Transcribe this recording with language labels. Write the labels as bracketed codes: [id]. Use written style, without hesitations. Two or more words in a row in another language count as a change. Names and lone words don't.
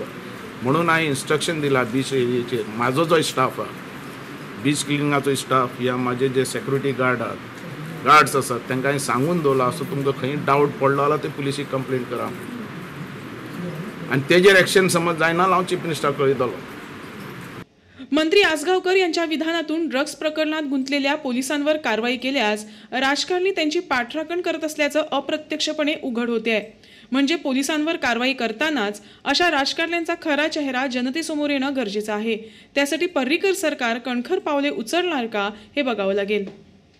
[kok] म्हणून हांवें इन्स्ट्रक्शन दिला [en] beach area, [kok] म्हाजो जो स्टाफ आहा [en] beach cleaning staff [kok] या म्हाजे जे [en] security guards [kok] आसात तांकां हांवें सांगून दवरला असो तुमकां खंय डावट पडलो जाल्यार ते पुलिसीक कंप्लेंट करा आनी तेजेर एक्शन समज जायना जाल्यार हांव [en] chief minister [kok] कळयतलो। [mr] मंत्री आसगावकर यांच्या विधानातून ड्रग्ज प्रकरणात गुंतलेल्या पोलिसांवर कारवाई केल्यास राजकारणी त्यांची पाठराखण करत असल्याचं अप्रत्यक्षपणे उघड होते आहे. म्हणजे पोलिसांवर कारवाई करतानाच अशा राजकारण्यांचा खरा चेहरा जनतेसमोर येणं गरजेचं आहे. त्यासाठी पर्रीकर सरकार कणखर पावले उचलणार का हे बघावं लागेल.